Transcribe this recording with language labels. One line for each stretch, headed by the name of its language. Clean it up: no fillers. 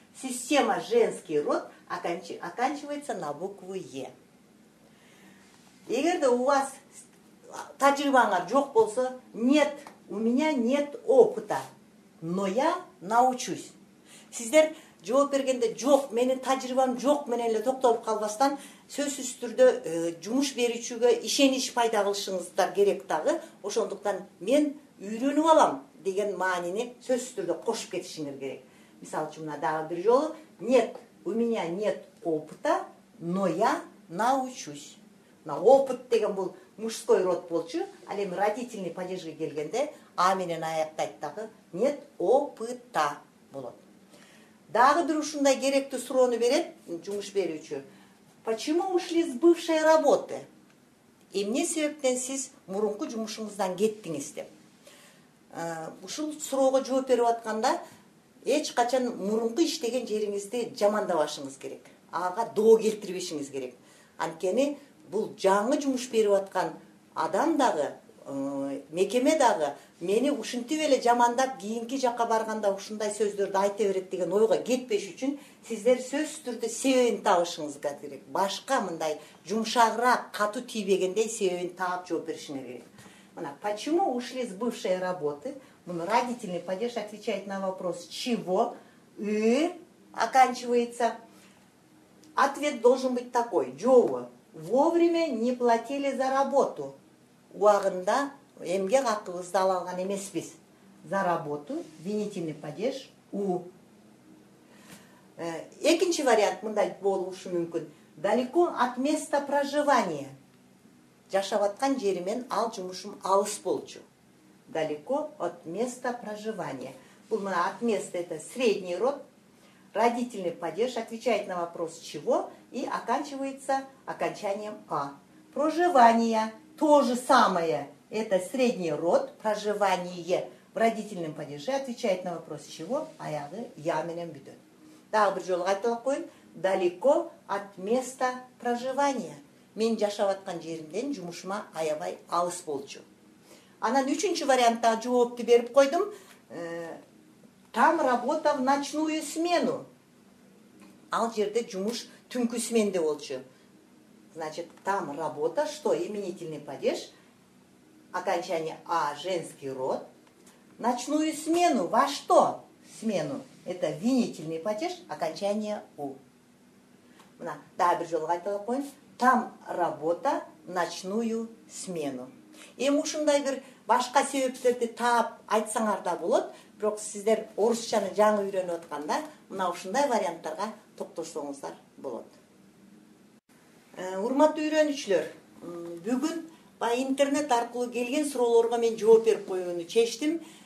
Russian: Система женский род оканчивается на букву Е.
Kyrgyz: Эгерде
Russian: у вас
Kyrgyz: тажрыйбаңар жок болсо,
Russian: нет, у меня нет опыта, но я научусь.
Kyrgyz: Сиздер жооп бергенде жок, менин тажрыйбам жок менен эле токтолуп калбастан, сөзсүз түрдө жумуш берүүчүгө ишенич пайда кылышыңыздар керек дагы. Ошондуктан мен үйрөнүп алам деген маанини сөзсүз түрдө кошуп кетишиңер керек. Мисалы үчүн мына дагы бир жолу:
Russian: нет, у меня нет опыта, но я научусь.
Kyrgyz: Мына опыт деген бул мужской род болчу, ал эми родительный падежге келгенде а менен аяктайт дагы:
Russian: нет опыта
Kyrgyz: болот. Дагы бир ушундай керектүү суроону берет жумуш берүүчү:
Russian: почему ушли с бывшей работы?
Kyrgyz: Эмне себептен сиз мурунку жумушуңуздан кеттиңиз деп. Ушул суроого жооп берип атканда эч качан мурунку иштеген жериңизди жамандабашыңыз керек. Ага доо келтирбешиңиз керек. Анткени бул жаңы жумуш берип аткан адам дагы, мекеме дагы мени ушинтип эле жамандап, кийинки жакка барганда ушундай сөздөрдү айта берет деген ойго кетпеш үчүн сиздер сөзсүз түрдө себебин табышыңыз керек. Башка мындай жумшагыраак, катуу тийбегендей себебин таап жооп беришиңер керек.
Russian: Мына почему ушли с бывшей работы? Родительный падеж отвечает на вопрос чего, оканчивается. Ответ должен быть такой: Джоу, вовремя не платили за работу.
Kyrgyz: Уагында эмгек акыбызды ала алган эмеспиз.
Russian: За работу винительный падеж у.
Kyrgyz: Экинчи вариант мындай болушу мүмкүн:
Russian: далеко от места проживания.
Kyrgyz: Жашап аткан жеримен ал жумушум алыс болчу.
Russian: Далеко от места проживания. Бул мына от места — это средний род. Родительный падеж отвечает на вопрос чего и оканчивается окончанием а. Проживание то же самое. Это средний род. Проживание в родительном падеже отвечает на вопрос чего,
Kyrgyz: аягы я менен бүтөт. Дагы бир жолу кайталап коеюн:
Russian: далеко от места проживания.
Kyrgyz: Мен жашап аткан жеримден жумушума аябай алыс болчу. Анан үчүнчү вариантта жоопту берип койдум.
Russian: Там работа в ночную смену.
Kyrgyz: Ал жерде жумуш түнкү сменде болчу.
Russian: Значит, там работа, что именительный падеж, окончание а, женский род. Ночную смену во что? Смену. Это винительный падеж, окончание у.
Kyrgyz: Мына дагы бир жолу кайталап коеюн:
Russian: там работа в ночную смену.
Kyrgyz: Эми ушундай бир башка себептерди таап айтсаңар да болот. Бирок сиздер орусчаны жаңы үйрөнүп атканда мына ушундай варианттарга токтошсоңуздар болот. Урматтуу үйрөнүүчүлөр, бүгүн интернет аркылуу келген суроолорго мен жооп берип коюуну чечтим.